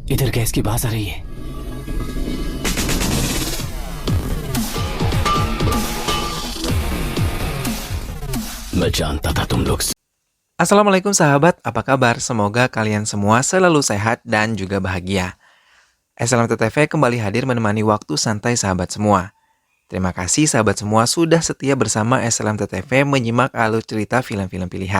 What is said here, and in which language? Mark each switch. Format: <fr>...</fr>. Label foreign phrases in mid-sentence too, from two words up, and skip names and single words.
<hi>गैस की बात आ रही है। मैं जानता था तुम लोग।</hi> <id>Assalamualaikum sahabat, apa kabar? Semoga kalian semua selalu sehat dan juga bahagia. SLMTTV kembali hadir menemani waktu santai sahabat semua. Terima kasih sahabat semua sudah setia bersama SLMTTV menyimak alur cerita film-film pilihan.</id>